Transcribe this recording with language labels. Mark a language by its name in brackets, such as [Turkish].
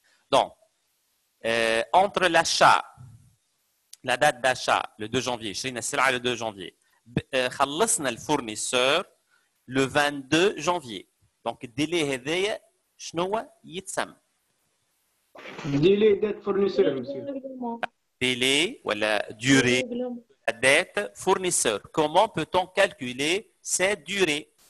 [French] Donc, entre l'achat, la date d'achat, le 2 janvier, [Arabic] شرينا السلعة [French] le 2 janvier, [Arabic] خلصنا الفورنيسور [French] le 22 janvier. [Arabic] Donc, الديلي هذايا شنو يتسمى؟ ديلي دات فورنيسور مسيو. [French] Délai ou la durée de la dette fournisseur. Comment peut-on calculer cette durée?